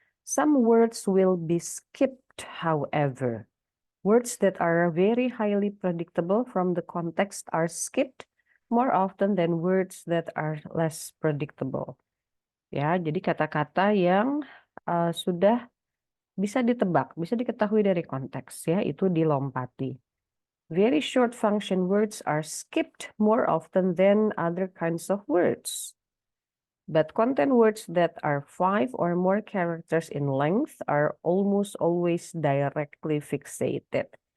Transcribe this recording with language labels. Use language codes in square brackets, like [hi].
[en] Some words will be skipped, however. Words that are very highly predictable from the context are skipped more often than words that are less predictable. [id] Ya, jadi kata-kata yang sudah bisa ditebak, bisa diketahui dari konteks ya, itu dilompati. [en] Very short function words are skipped more often than other kinds of words. But content words that are 5 or more characters in length are almost always directly fixated.